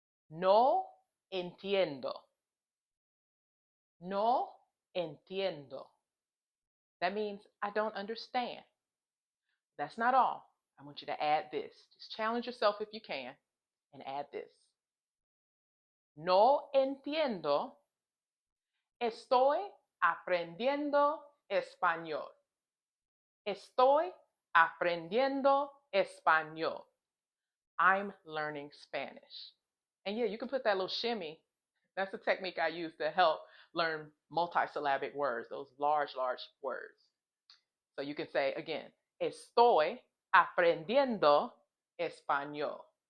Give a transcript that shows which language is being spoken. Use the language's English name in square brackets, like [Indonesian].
[Spanish] No entiendo. No entiendo. [English] That means I don't understand. That's not all. I want you to add this. Just challenge yourself if you can and add this. [Spanish] No entiendo. Estoy aprendiendo español. Estoy aprendiendo español. [English] I'm learning Spanish. And yeah, you can put that little shimmy. That's the technique I use to help learn multisyllabic words, those large words. So you can say again, [Spanish] estoy aprendiendo español.